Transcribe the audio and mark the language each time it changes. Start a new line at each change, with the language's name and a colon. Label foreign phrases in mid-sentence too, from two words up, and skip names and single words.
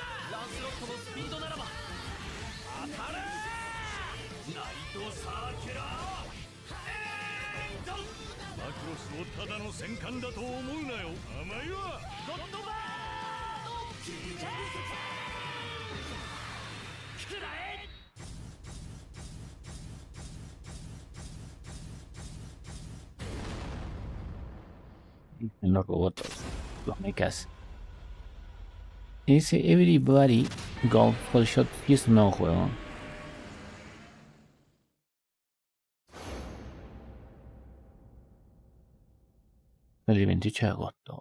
Japanese: ランスロットのスピードならば当たれ。ナイトサーキュラーエンド。マクロスをただの戦艦だと思うなよ。甘いわ。ゴッドバー食らえ。
Spanish: En los robots, los mechas. Ese Everybody Go for Shot y es un nuevo juego. El 28 de agosto.